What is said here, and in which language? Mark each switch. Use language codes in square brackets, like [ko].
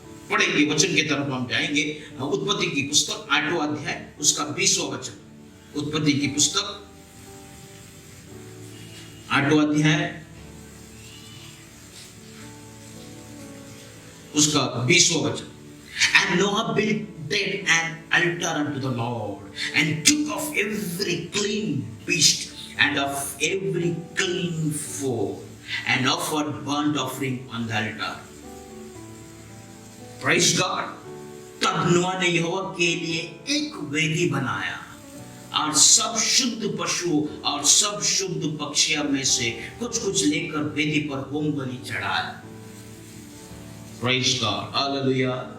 [hi] पढ़ेंगे, वचन की तरफ हम जाएंगे। उत्पत्ति की पुस्तक 8वां अध्याय, उसका 20वां वचन। उत्पत्ति की पुस्तक 8वां अध्याय, उसका 20वां वचन। [en] And Noah built an altar unto the Lord, and took of every clean beast and of every clean foal, and offered burnt offering on the altar. Praise God. [hi] तब नूह ने यहोवा के लिए एक वेदी बनाया और सब शुद्ध पशु और सब शुद्ध पक्षियों में से कुछ लेकर वेदी पर होम बलि चढ़ाया। [en] Praise God. Hallelujah.